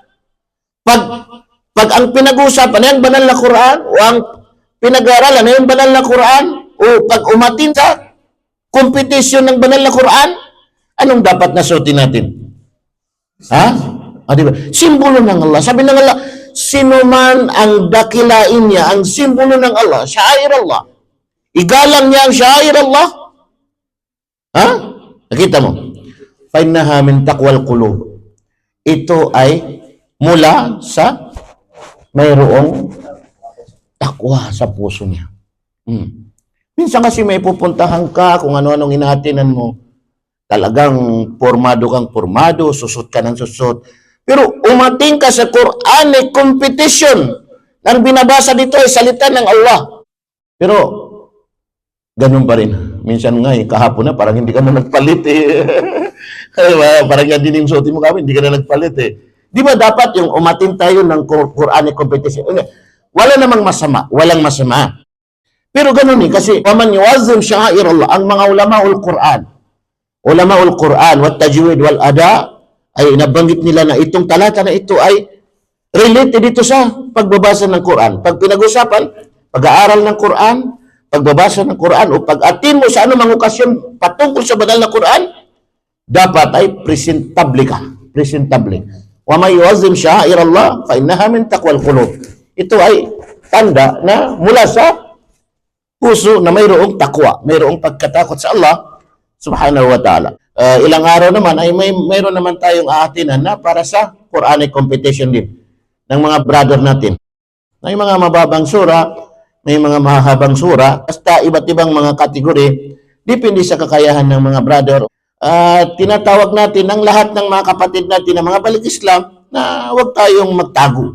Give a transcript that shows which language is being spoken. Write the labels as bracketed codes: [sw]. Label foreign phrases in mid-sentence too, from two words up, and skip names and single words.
[tl] Pag ang pinag-uusapan ay ang banal na Quran o ang pinag-aaralan ay ang banal na Quran o pag umatin sa kompetisyon ng banal na Quran, anong dapat na suotin natin? Diba? Simbolo ng Allah. Sabi ng Allah, sino man ang dakilain niya, ang simbolo ng Allah, [ar] sha'air Allah, [tl] igalang niya ang [ar] sha'air Allah, [tl] nakita mo? [ar] Fainnaha min taqwal qulub. [tl] Ito ay mula sa mayroong takwa sa puso niya. Minsan kasi may pupuntahan ka kung ano-anong inahatinan mo. Talagang formado kang formado, susot ka ng susot. Pero umating ka sa Quran, ay competition. Ang binabasa dito ay salita ng Allah. Pero ganun pa rin. Minsan nga, kahapon na, parang hindi ka na nagpalit Parang yan din yung suotin mo kami, hindi ka na nagpalit Di ba dapat yung umatin tayo ng [en] Quranic competition? [tl] Wala namang masama, walang masama. Pero ganun kasi, [ar] waman yuwazzim sha'air Allah, [tl] ang mga [ar] ulamaul Quran, wat tajwid wal ada, [tl] ay nabanggit nila na itong talata na ito ay related dito sa pagbabasa ng Quran. Pag pinag-usapan, pag-aaral ng Quran, pagbabasa ng Quran, o pag-atin mo sa anumang okasyon patungkol sa banal na Quran, dapat ay presentable ka. Presentable. [ar] Wa may yuwazzim sha'air Allah, fa innaha min taqwal qulub. [tl] Ito ay tanda na mula sa puso na mayroong takwa, mayroong pagkatakot sa Allah [ar] subhanahu wa ta'ala. [tl] Ilang araw naman ay mayroon naman tayong aatinan na para sa [en] Quranic competition [tl] din ng mga brother natin. Na yung mga mababang sura, may mga mahahabang sura, basta iba't ibang mga kategori, depende sa kakayahan ng mga brother. At tinatawag natin ang lahat ng mga kapatid natin ng mga balik Islam na huwag tayong magtago.